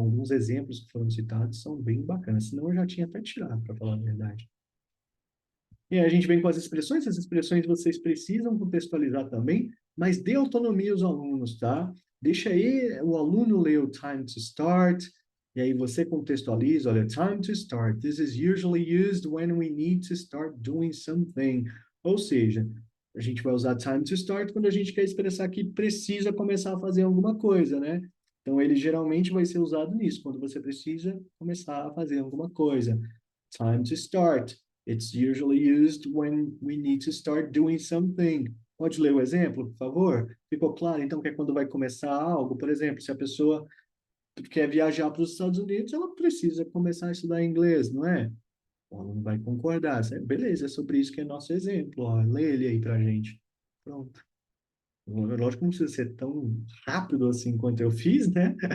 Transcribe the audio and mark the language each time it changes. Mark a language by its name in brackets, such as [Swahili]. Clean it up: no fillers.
[Portuguese] Alguns exemplos que foram citados são bem bacanas. Senão eu já tinha até tirado, para falar a verdade. E aí a gente vem com as expressões vocês precisam contextualizar também, mas dê autonomia aos alunos, tá? Deixa aí o aluno ler o time to start, e aí você contextualiza, olha, time to start. [English] This is usually used when we need to start doing something. [Portuguese] Ou seja, a gente vai usar time to start quando a gente quer expressar que precisa começar a fazer alguma coisa, né? Então, ele geralmente vai ser usado nisso, quando você precisa começar a fazer alguma coisa. [English] Time to start. It's usually used when we need to start doing something. [Portuguese] Pode ler o exemplo, por favor? Ficou claro, então, que é quando vai começar algo? Por exemplo, se a pessoa quer viajar para os Estados Unidos, ela precisa começar a estudar inglês, não é? O aluno vai concordar. Beleza, é sobre isso que é nosso exemplo. Ó, lê ele aí para a gente. Pronto. Lógico que não precisa ser tão rápido assim quanto eu fiz, né?